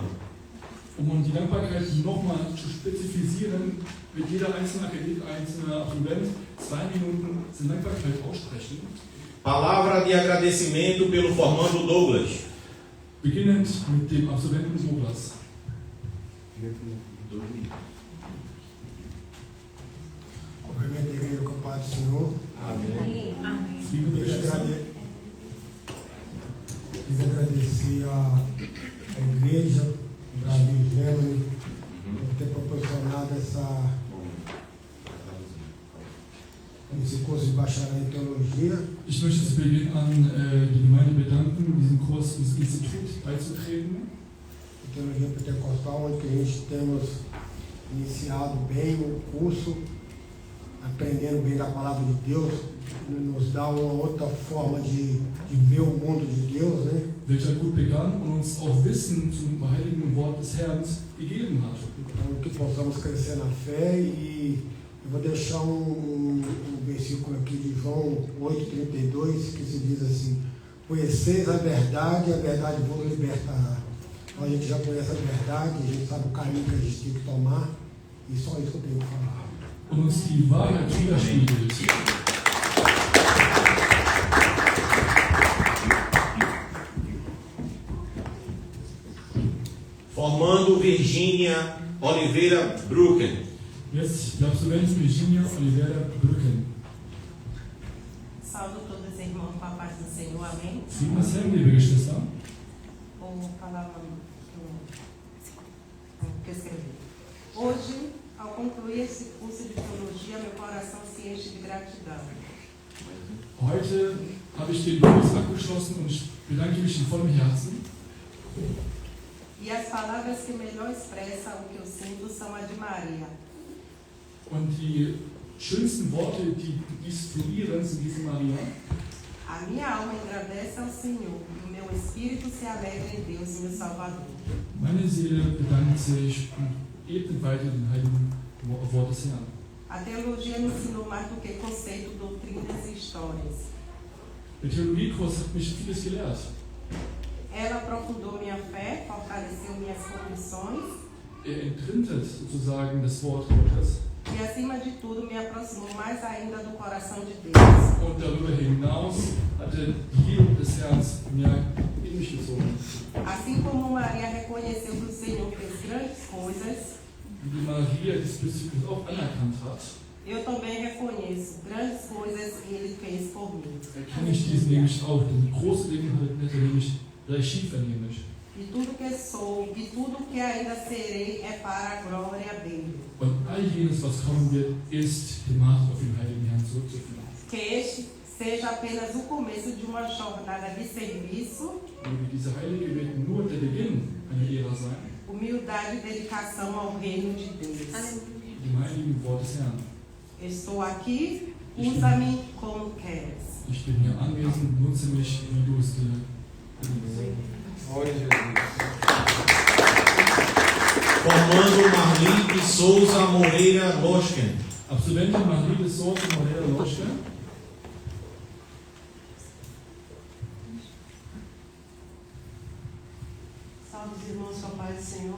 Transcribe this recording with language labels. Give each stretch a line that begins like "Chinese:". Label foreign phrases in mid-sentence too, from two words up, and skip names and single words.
German: Die Dankbarkeit nochmal zu spezifizieren, wird jeder einzelne Absolvent 2 Minuten zur Dankbarkeit aussprechen.
Portuguese: Palavra de agradecimento pelo formando Douglas.
German: Beginnend mit dem Absolventen Douglas.
Portuguese: Cumprimento a igreja com a paz do Senhor. Amém. Quis agradecer a igreja, o Brasil Gêmeo, por ter proporcionado esse esse curso de bacharel em teologia.
German: Ich möchte zu Beginn an die Gemeinde bedanken, diesen Kurs ins Institut beizutreten.
Portuguese: Teologia Pentecostal, onde que a gente temos iniciado bem o curso, aprendendo bem da palavra de Deus, nos dá uma outra forma de ver o mundo de Deus, né?
German: Welcher gut begann und uns auch Wissen zum heiligen Wort des Herrn gegeben hat.
Portuguese: Então, que possamos crescer na fé, e eu vou deixar um versículo aqui de João 8,32, que se diz assim: conheceis a verdade vos libertará. Então, a gente já conhece a verdade, a gente sabe o caminho que a gente tem que tomar, e só isso que eu tenho que falar.
German: Und uns die Wahrheit widerspiegelt.
Portuguese: Formando Virgínia Oliveira Brucken.
German: Jetzt die Absolventin Virginia Oliveira Brücken.
Portuguese: Saúdo todos os irmãos com a paz do Senhor, amém?
German: Frieden des Herrn, liebe Geschwister.
Portuguese: Vou falar o que eu escrevi. Hoje, ao concluir esse curso de teologia, meu coração se enche de gratidão.
German: Heute habe ich den Kurs abgeschlossen und ich bedanke mich in vollem Herzen.
Portuguese: E as palavras que melhor expressam o que eu sinto são a de Maria.
German: Und die schönsten Worte, die dies fluieren, sind diese Maria.
Portuguese: A minha alma agradece ao Senhor e o meu espírito se alegra em Deus, meu Salvador.
German: Meine Seele bedankt sich und ebnet weiter den heiligen Wort des Herrn.
Portuguese: A teologia me ensinou mais do que conceito, doutrinas e histórias.
German: Der Theologiekurs hat mich vieles gelehrt.
Portuguese: Ela aprofundou minha fé, fortaleceu minhas convicções
German: Entrintet sozusagen das Wort Gottes.
Portuguese: e, acima de tudo, me aproximou mais ainda do coração de Deus.
German: Und darüber hinaus hatte die Liebe des Herrn mehr in mich gezogen.
Portuguese: Assim como Maria reconheceu que o Senhor fez grandes coisas,
German: Wie die Maria diesbezüglich auch anerkannt hat,
Portuguese: eu também reconheço grandes coisas que Ele fez por mim.
German: erkenne ich dies nämlich auch. Denn große Dinge hat er nämlich Regie vernehmlich.
Portuguese: E tudo que sou e tudo que ainda serei é para a glória dele.
German: Und all jenes, was kommen wird, ist die Macht auf den heiligen Herrn zurückzuführen.
Portuguese: Que este seja apenas o começo de uma jornada de serviço,
German: Und diese Heilige wird nur der Beginn einer Ära sein,
Portuguese: humildade e dedicação ao reino de Deus.
German: dem heiligen Wort des Herrn.
Portuguese: Estou aqui, usa-me como queres.
German: Ich bin hier anwesend, nutze mich, wie du es dir
Portuguese: Glória a Jesus. Formando Marli de Souza Moreira Loschken.
German: Absolventin Marie de Souza Moreira Loschke.
Portuguese: Salve os irmãos com a paz do Senhor.